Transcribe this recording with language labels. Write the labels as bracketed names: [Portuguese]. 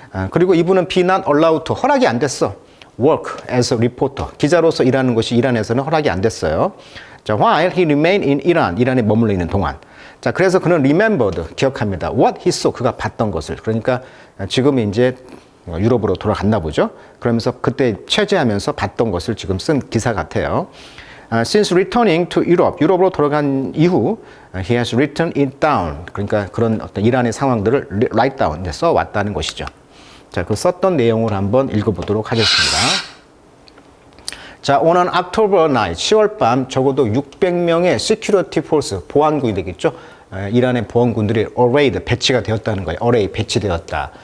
[Korean] 그리고 이분은 [English] be not allowed to, [Korean] 허락이 안 됐어. [English] work as a reporter, [Korean] 기자로서 일하는 것이 이란에서는 허락이 안 됐어요. 자, [English] while he remained in Iran, [Korean] 이란에 머물러 있는 동안. 자, 그래서 그는 remembered, 기억합니다. [English] What he saw, [Korean] 그가 봤던 것을. 그러니까 지금 이제 유럽으로 돌아갔나 보죠. 그러면서 그때 취재하면서 봤던 것을 지금 쓴 기사 같아요. [English] Since returning to Europe, [Korean] 유럽으로 돌아간 이후 [English] he has written it down. [Korean] 그러니까 그런 어떤 이란의 상황들을 [English] write down, [Korean] 써 왔다는 것이죠. 자, 그 썼던 내용을 한번 읽어보도록 하겠습니다. 자, [English] on an October night, [Korean] 10월 밤 적어도 600명의 [English] security force, [Korean] 보안군이 되겠죠. 이란의 보안군들이 arrayed, 배치가 되었다는 거예요. array, 배치되었다.